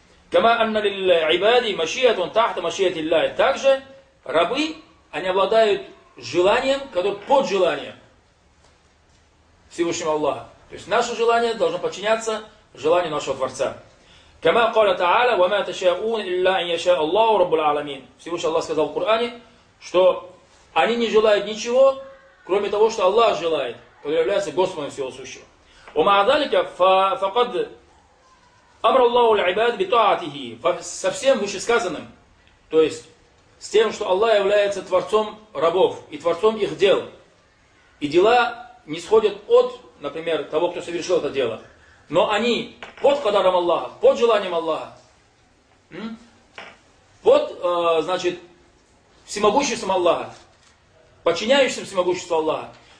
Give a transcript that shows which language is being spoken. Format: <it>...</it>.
<ar>Кама анна лил-ибади машиятун тахта машият Аллахи.</ar> <ru>Также рабы, они обладают желанием, которое под желанием Всевышнего Аллаха. То есть наше желание должно подчиняться желанию нашего Творца.</ru> <ar>كما قال تعالى وما تشاءون إلا أن يشاء الله رب العالمين.</ar> <ru>Всевышний Аллах сказал в Коране, что они не желают ничего, кроме того, что Аллах желает, который является Господом всего сущего.</ru> <ar>ومع ذلك فقد أمر الله العباد بطاعته.</ar> <ru>Совсем вышесказанным, то есть с тем, что Аллах является творцом рабов и творцом их дел. И дела не сходят от, например, того, кто совершил это дело. Но они под кадаром Аллаха, под желанием Аллаха, под, значит, всемогуществом Аллаха, подчиняющимся всемогуществу Аллаха.</ru>